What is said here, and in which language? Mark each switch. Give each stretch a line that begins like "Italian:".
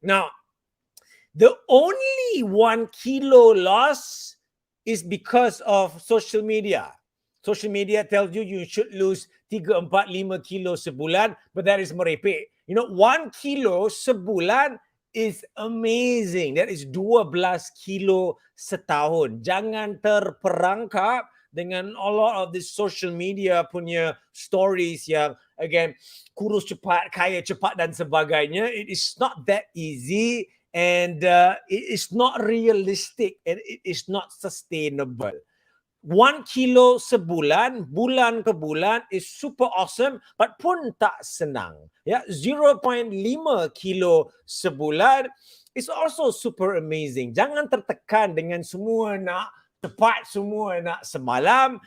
English: Now, the only 1 kilo loss is because of social media. Social media tells you you should lose 3, 4, 5 kilo sebulan, but that is
Malay: merepek.
English: You know, 1 kilo sebulan is amazing. That is 12 kilo setahun.
Malay: Jangan terperangkap dengan
English: a lot of this social media
Malay: punya stories yang, again, kurus cepat, kaya cepat dan sebagainya.
English: It is not that easy, and it is not realistic, and it is not sustainable. 1 kilo sebulan,
Malay: bulan ke bulan
English: is super awesome, but
Malay: pun tak senang.
English: Ya, 0.5 kilo sebulan is also super amazing.
Malay: Jangan tertekan dengan semua nak cepat, semua nak semalam.